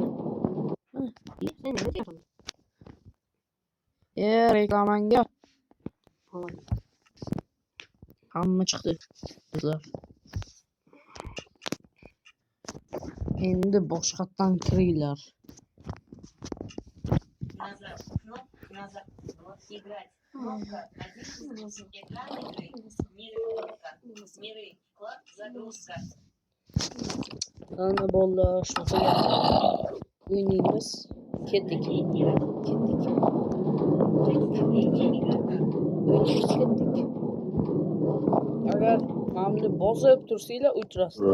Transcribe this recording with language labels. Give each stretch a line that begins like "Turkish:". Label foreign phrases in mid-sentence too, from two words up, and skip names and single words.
Uzbek: Reklamanga hamma chiqdi. Endi boshqatdan kiringlar.
Russian: Назад. Играть. Кнопка 1. Экран игры. Мир кнопка. Миры. Вклад. Загрузка.
Uzbek: Ana bolalar shunaqa gaplar. O'ynaymiz. Ketdik. Agar mamni bosib tursanglar o'tirasizlar.